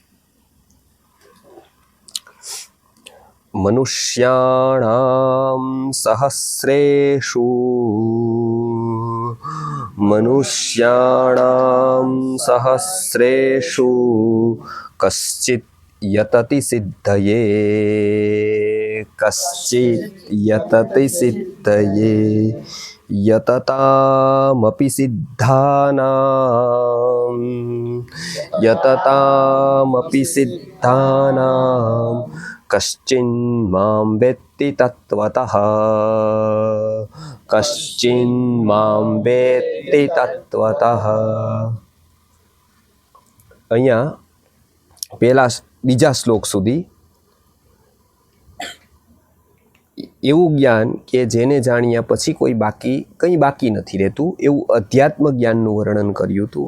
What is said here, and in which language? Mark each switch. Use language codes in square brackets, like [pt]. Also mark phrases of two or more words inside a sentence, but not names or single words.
[sa] मनुष्याणां सहस्रेषु कश्चित् यतति सिद्धये यततामपि सिद्धानां कश्चिन्मां वेत्ति तत्त्वतः। [gu] અહીંયા બીજા શ્લોક સુધી એવું જ્ઞાન કે જેને જાણ્યા પછી કંઈ બાકી નથી રહેતું એવું અધ્યાત્મ જ્ઞાનનું વર્ણન કર્યું હતું।